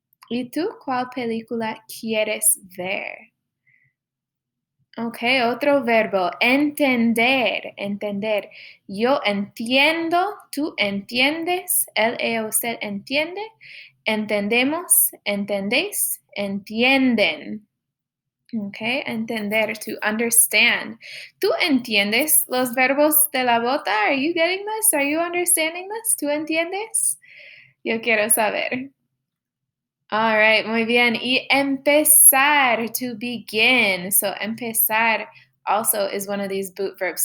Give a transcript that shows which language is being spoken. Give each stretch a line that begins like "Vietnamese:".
Spanish: ¿Y tú cuál película quieres ver? Ok, otro verbo, entender, entender. Yo entiendo, tú entiendes, él, ella, usted entiende, entendemos, entendéis, entienden.
English: Okay, entender, to understand.
Spanish: ¿Tú entiendes los verbos de la bota?
English: Are you getting this? Are you understanding this?
Spanish: ¿Tú entiendes? Yo quiero saber.
English: All right,
Spanish: muy bien.
English: Y empezar, to begin. So empezar also is one of these boot verbs.